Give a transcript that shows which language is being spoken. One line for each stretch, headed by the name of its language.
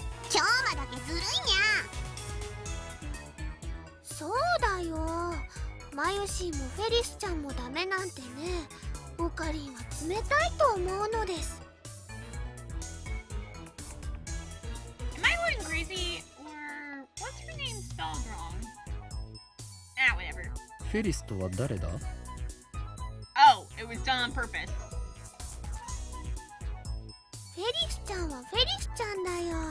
Japanese: 京馬だけずるいにゃ。そうだよ。マユシーもフェリスちゃんもダメなんてね、オカリンは冷たいと思うのです。
English: Am I going crazy? Or what's her name spelled wrong? Ah, whatever.
Japanese: フェリスとは誰だ？
English: Oh, it was done on purpose.
Japanese: フェリスちゃんはフェリスちゃんだよ。